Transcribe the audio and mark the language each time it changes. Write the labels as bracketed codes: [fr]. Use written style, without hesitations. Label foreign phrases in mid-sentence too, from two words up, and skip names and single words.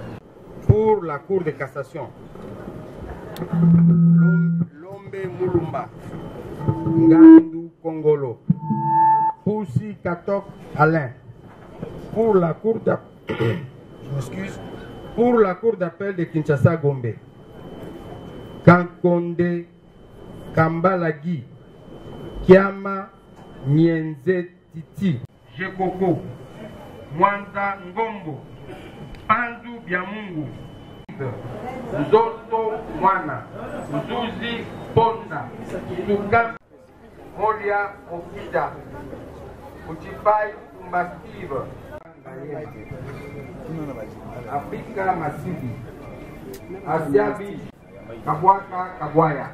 [fr] Pour la Cour de cassation, Lombe Mulumba, Ngandu Kongolo, Poussi Katok Alain. Pour la Cour d'appel, pour la Cour d'appel de Kinshasa Gombe, Kankonde Kambalagi, Kiama Nyenze Titi, Jekoko, Mwanda Ngombo, Pandu Biamungu, Nzoto Mwana, Nzuzi Ponda, Tukam, Molia Okida, Uchipai Umbaskive, Afrika Masidi, Asiabi Kabwaka Kabwaya.